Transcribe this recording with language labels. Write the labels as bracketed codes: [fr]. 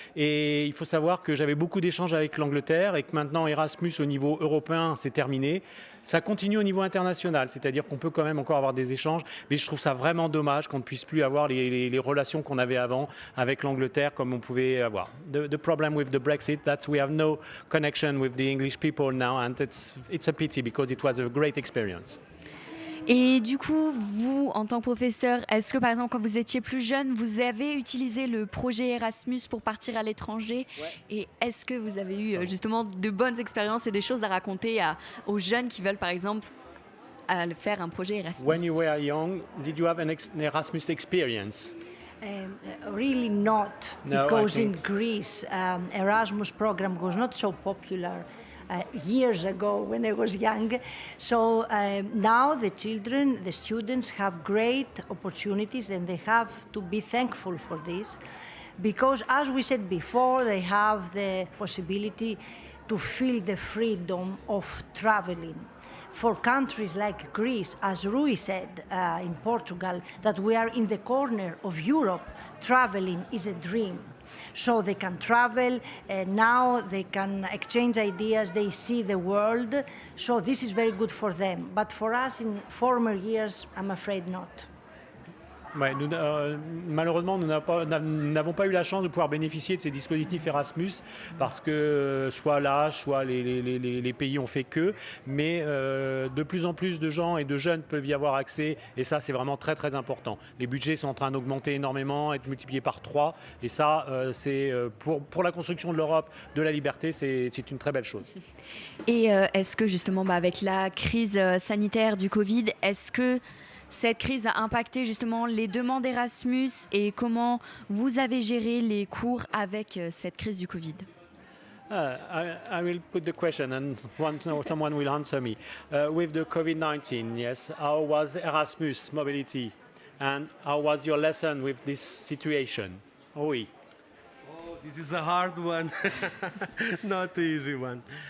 [fr] Et il faut savoir que j'avais beaucoup d'échanges avec l'Angleterre et que maintenant Erasmus au niveau européen, c'est terminé. Ça continue au niveau international, c'est-à-dire qu'on peut quand même encore avoir des échanges, mais je trouve ça vraiment dommage qu'on ne puisse plus avoir les relations qu'on avait avant avec l'Angleterre comme on pouvait avoir. [en] The problem with the Brexit, that we have no connection with the English people now, and it's a pity because it was a great experience. [fr] Et du coup, vous, en tant que professeur, est-ce que par exemple, quand vous étiez plus jeune, vous avez utilisé le projet Erasmus pour partir à l'étranger? Et est-ce que vous avez eu justement de bonnes expériences et des choses à raconter aux jeunes qui veulent par exemple faire un projet Erasmus? [en] When you were young, did you have an Erasmus experience? Really not, No, because I in think- Greece, Erasmus program was not so popular years ago when I was young. So now the children, the students have great opportunities, and they have to be thankful for this, because as we said before, they have the possibility to feel the freedom of traveling. For countries like Greece, as Rui said in Portugal, that we are in the corner of Europe, traveling is a dream. So they can travel, now they can exchange ideas, they see the world, so this is very good for them. But for us in former years, I'm afraid not. [fr] Ouais, malheureusement, nous n'avons pas eu la chance de pouvoir bénéficier de ces dispositifs Erasmus parce que soit l'âge, soit les pays ont fait que. Mais de plus en plus de gens et de jeunes peuvent y avoir accès, et ça, c'est vraiment très très important. Les budgets sont en train d'augmenter énormément, être multipliés par 3, et ça, c'est pour la construction de l'Europe, de la liberté, c'est une très belle chose. Et est-ce que justement, avec la crise sanitaire du Covid, est-ce que cette crise a impacté justement les demandes Erasmus et comment vous avez géré les cours avec cette crise du Covid? [en] I will put the question and someone will answer me. With the COVID-19, yes, how was Erasmus mobility and how was your lesson with this situation? [fr] Oui. [en] Oh, this is a hard one, not an easy one.